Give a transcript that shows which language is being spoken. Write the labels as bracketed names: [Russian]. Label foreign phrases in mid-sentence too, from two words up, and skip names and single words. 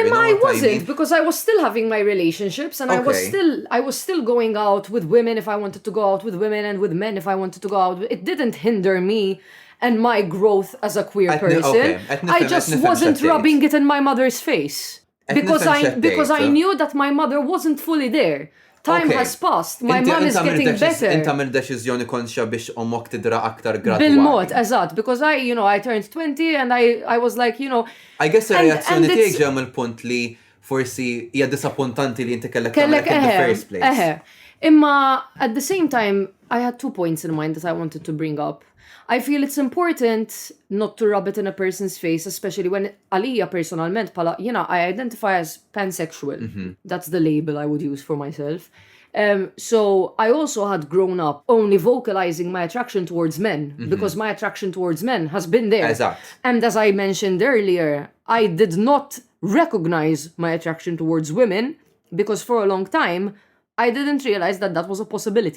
[English] Imma I wasn't because I was still having my relationships and I was still going out with women if I wanted to go out with women and with men if I wanted to go out. It didn't hinder me and my growth as a queer person. I just wasn't rubbing it in my mother's face. Because I knew that my mother wasn't fully there. Time has passed. My mom is getting better. [Maltese] Inta mill deċiżjoni konxja biex ommok tidra aktar gradwali. Bil-mod, eżatt, [English] because I turned 20 and I was like, I guess [Maltese] ir-reazzjoni tiegħek ġew mill-punt li forsi hija disappuntanti li inti kellek tagħmel [English] in the first place. Imma at the same time, I had 2 points in mind that I wanted to bring up. I feel it's important not to rub it in a person's face, especially when [Maltese] għalija personalment pala, [English] I identify as pansexual. That's the label I would use for myself. So I also had grown up only vocalizing my attraction towards men because my attraction towards men has been there. Exact. And as I mentioned earlier, I did not recognize my attraction towards women because for a long time, I didn't realize that that was a possibility.